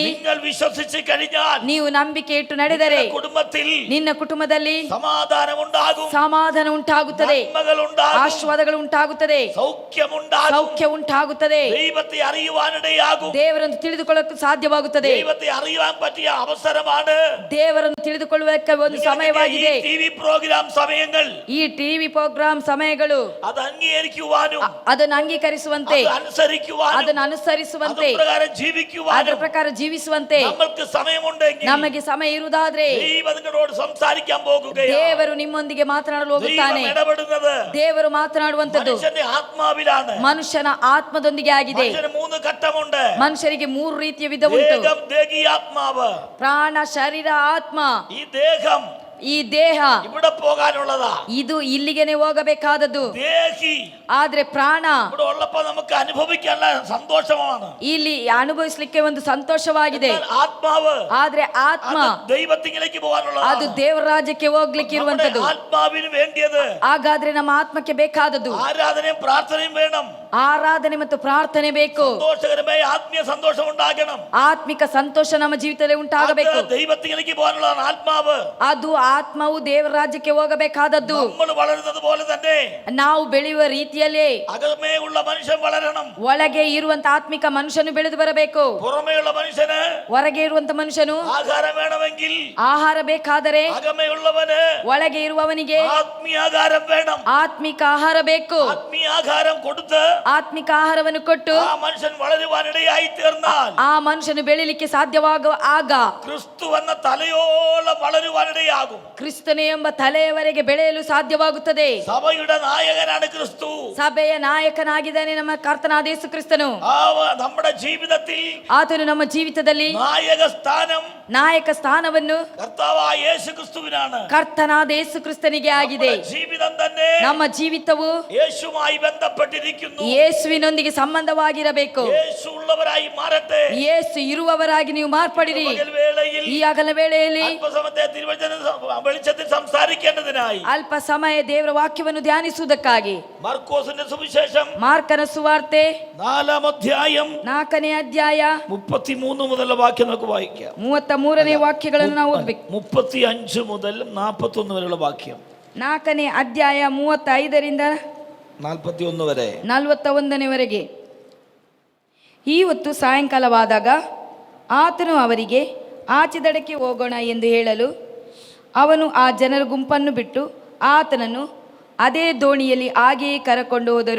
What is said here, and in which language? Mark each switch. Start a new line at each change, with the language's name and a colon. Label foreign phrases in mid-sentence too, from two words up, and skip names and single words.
Malayalam: നിങ്ങൾ വിശ്വസിച്ച് കഴിഞ്ഞാൽ
Kannada: ನೀವು ನಂಬಿಕೆ ಇಟ್ಟು ನಡೆದರೆ
Malayalam: കുടുംബത്തിൽ
Kannada: ನಿನ್ನ ಕುಟುಂಬದಲ್ಲಿ
Malayalam: സമാധാനം ഉണ്ടാകും,
Kannada: ಸಮಾಧಾನ ಉಂಟಾಗುತ್ತದೆ,
Malayalam: നന്മകൾ ഉണ്ടാകും,
Kannada: ಆಶೀರ್ವಾದಗಳು ಉಂಟಾಗುತ್ತದೆ,
Malayalam: സൗഖ്യമുണ്ടാകും,
Kannada: ಸೌಖ್ಯ ಉಂಟಾಗುತ್ತದೆ,
Malayalam: ദൈവത്തെ അറിയുവാനിടയാകും.
Kannada: ದೇವರನ್ನು ತಿಳಿದುಕೊಳ್ಳಲು ಸಾಧ್ಯವಾಗುತ್ತದೆ.
Malayalam: ദൈവത്തെ അറിയുവാൻ പറ്റിയ അവസരമാണ്.
Kannada: ದೇವರನ್ನು ತಿಳಿದುಕೊಳ್ಳುವುದಕ್ಕೆ ಒಂದು ಸಮಯವಾಗಿದೆ.
English: TV program
Malayalam: സമയങ്ങൾ
Kannada: ಈ
English: TV program
Kannada: ಸಮಯಗಳು
Malayalam: അത് അംഗീകരിക്കുവാനും
Kannada: ಅದನ್ನು ಅಂಗೀಕರಿಸುವಂತೆ,
Malayalam: അത് അനുസരിക്കുവാനും
Kannada: ಅದನ್ನು ಅನುಸರಿಸುವಂತೆ,
Malayalam: അതുപ്രകാരം
Kannada: ಅದರ
Malayalam: ജീവിക്കുവാനും
Kannada: ಪ್ರಕಾರ ಜೀವಿಸುವಂತೆ
Malayalam: നമ്മൾക്ക് സമയമുണ്ടെങ്കിൽ
Kannada: ನಮಗೆ ಸಮಯ ಇರುವುದಾದ್ರೆ
Malayalam: ദൈവം നിങ്ങളോട് സംസാരിക്കാൻ പോകുകയാണ്.
Kannada: ದೇವರು ನಿಮ್ಮೊಂದಿಗೆ ಮಾತನಾಡಲು ಹೋಗುತ್ತಾನೆ.
Malayalam: ദൈവം ഇടപെടുന്നത്
Kannada: ದೇವರು ಮಾತನಾಡುವಂತದ್ದು
Malayalam: മനുഷ്യന്റെ ആത്മാവിലാണ്.
Kannada: ಮನುಷ್ಯನ ಆತ್ಮದೊಂದಿಗೆ ಆಗಿದೆ.
Malayalam: മനുഷ്യന് 3 ഘട്ടമുണ്ട്.
Kannada: ಮನುಷ್ಯರಿಗೆ 3 ರೀತಿಯ ವಿಧ ಉಂಟು:
Malayalam: ദേഹം, ദേഹി, ആത്മാവ്.
Kannada: ಪ್ರಾಣ, ಶರೀರ, ಆತ್ಮ.
Malayalam: ഈ ദേഹം
Kannada: ಈ ದೇಹ
Malayalam: ഇവിടെ പോകാനുള്ളതാ.
Kannada: ಇದು ಇಲ್ಲಿಗೆನೆ ಹೋಗಬೇಕಾದದ್ದು.
Malayalam: ദേഹി
Kannada: ಆದ್ರೆ ಪ್ರಾಣ
Malayalam: ഇവിടെ ഉള്ളപ്പോ നമുക്ക് അനുഭവിക്കാനുള്ള സന്തോഷമാണ്.
Kannada: ಇಲ್ಲಿ ಅನುಭವಿಸ್ಲಿಕ್ಕೆ ಒಂದು ಸಂತೋಷವಾಗಿದೆ.
Malayalam: എന്നാൽ ആത്മാവ്
Kannada: ಆದ್ರೆ ಆತ್ಮ
Malayalam: അത് ദൈവത്തിലേക്ക് പോകാനുള്ളതാ.
Kannada: ಅದು ದೇವರ ರಾಜ್ಯಕ್ಕೆ ಹೋಗ್ಲಿಕ್ಕೆ ಇರುವಂತದ್ದು.
Malayalam: നമ്മുടെ ആത്മാവിന് വേണ്ടിയത്
Kannada: ಹಾಗಾದ್ರೆ ನಮ್ಮ ಆತ್ಮಕ್ಕೆ ಬೇಕಾದದ್ದು
Malayalam: ആരാധനയും പ്രാർത്ഥനയും വേണം.
Kannada: ಆರಾಧನೆ ಮತ್ತು ಪ್ರಾರ್ಥನೆ ಬೇಕು.
Malayalam: സന്തോഷകരമായ ആത്മീയ സന്തോഷം ഉണ്ടാകണം.
Kannada: ಆತ್ಮಿಕ ಸಂತೋಷ ನಮ್ಮ ಜೀವಿತದಲ್ಲಿ ಉಂಟಾಗಬೇಕು.
Malayalam: അത് ദൈവത്തിലേക്ക് പോകാനുള്ളതാണ് ആത്മാവ്.
Kannada: ಅದು ಆತ್ಮವು ದೇವರ ರಾಜ್ಯಕ್ಕೆ ಹೋಗಬೇಕಾದದ್ದು.
Malayalam: നമ്മൾ വളരുന്നത് പോലെ തന്നെ
Kannada: ನಾವು ಬೆಳೆಯುವ ರೀತಿಯಲ್ಲಿ
Malayalam: അകമേ ഉള്ള മനുഷ്യൻ വളരണം.
Kannada: ಒಳಗೆ ಇರುವಂತ ಆತ್ಮಿಕ ಮನುಷ್ಯನು ಬೆಳೆದು ಬರಬೇಕು.
Malayalam: പുറമേയുള്ള മനുഷ്യന്
Kannada: ಹೊರಗೆ ಇರುವಂತ ಮನುಷ್ಯನು
Malayalam: ആഹാരം വേണമെങ്കിൽ
Kannada: ಆಹಾರ ಬೇಕಾದರೆ
Malayalam: അകമേയുള്ളവന്
Kannada: ಒಳಗೆ ಇರುವವನಿಗೆ
Malayalam: ആത്മീയാഹാരം വേണം.
Kannada: ಆತ್ಮಿಕ ಆಹಾರ ಬೇಕು.
Malayalam: ആത്മീയാഹാരം കൊടുത്ത്
Kannada: ಆತ್ಮಿಕ ಆಹಾರವನ್ನು ಕೊಟ್ಟು
Malayalam: ആ മനുഷ്യൻ വളരുവാനിടയായി തീർന്നാൽ
Kannada: ಆ ಮನುಷ್ಯನು ಬೆಳಿಲಿಕ್ಕೆ ಸಾಧ್ಯವಾಗುವ ಆಗ
Malayalam: ക്രിസ്തു എന്ന തലയോളം വളരുവാനിടയാകും.
Kannada: ಕ್ರಿಸ್ತನೇ ಎಂಬ ತಲೆಯವರೆಗೆ ಬೆಳೆಯಲು ಸಾಧ್ಯವಾಗುತ್ತದೆ.
Malayalam: സഭയുടെ നായകനാണ് ക്രിസ്തു.
Kannada: ಸಭೆಯ ನಾಯಕನಾಗಿದ್ದಾನೆ ನಮ್ಮ ಕರ್ತನಾದ ಯೇಸು ಕ್ರಿಸ್ತನು.
Malayalam: നമ്മുടെ ജീവിതത്തിൽ
Kannada: ಆತನು ನಮ್ಮ ಜೀವಿತದಲ್ಲಿ ನಾಯಕ ಸ್ಥಾನವನ್ನು
Malayalam: കർത്താവായ യേശു ക്രിസ്തുവിനാണ്.
Kannada: ಕರ್ತನಾದ ಯೇಸು ಕ್ರಿಸ್ತನಿಗೆ ಆಗಿದೆ.
Malayalam: ജീവിതം തന്നെ
Kannada: ನಮ್ಮ ಜೀವಿತವು
Malayalam: യേശുമായി ബന്ധപ്പെട്ടിരിക്കുന്നു.
Kannada: ಯೇಸುವಿನೊಂದಿಗೆ ಸಂಬಂಧವಾಗಿರಬೇಕು.
Malayalam: യേശು ഉള്ളവരായി മാറട്ടെ.
Kannada: ಯೇಸು ಇರುವವರಾಗಿ ನೀವು ಮಾರ್ಪಡಿರಿ. ಈ ಹಗಲ ವೇಳೆಯಲ್ಲಿ
Malayalam: വെളിച്ചത്തിൽ സംസാരിക്കേണ്ടതിനായി
Kannada: ಅಲ್ಪ ಸಮಯ ದೇವರ ವಾಕ್ಯವನ್ನು ಧ್ಯಾನಿಸುವುದಕ್ಕಾಗಿ
Malayalam: മർക്കോസിന്റെ സുവിശേഷം
Kannada: ಮಾರ್ಕನ ಸುವಾರ್ತೆ
Malayalam: 4-ാം അധ്യായം
Kannada: 4ನೇ ಅಧ್ಯಾಯ
Malayalam: 33 മുതലുള്ള വാക്യം നമുക്ക് വായിക്കാം.
Kannada: 33ನೇ ವಾಕ್ಯಗಳನ್ನು ನಾವು ಓದಬೇಕು.
Malayalam: 35 മുതൽ 41 വരെയുള്ള വാക്യം.
Kannada: 4ನೇ ಅಧ್ಯಾಯ 35ರಿಂದ
Malayalam: 41 വരെ
Kannada: 41ವರೆಗೆ. ಈ ಹೊತ್ತು ಸಾಯಂಕಾಲವಾದಾಗ ಆತನು ಅವರಿಗೆ ಆಚೆ ದಡಕ್ಕೆ ಹೋಗೋಣ ಎಂದು ಹೇಳಲು ಅವನು ಆ ಜನರ ಗುಂಪನ್ನು ಬಿಟ್ಟು ಆತನನ್ನು ಅದೇ ದೋಣಿಯಲ್ಲಿ ಹಾಗೆಯೇ ಕರಕೊಂಡು ಹೋದರು.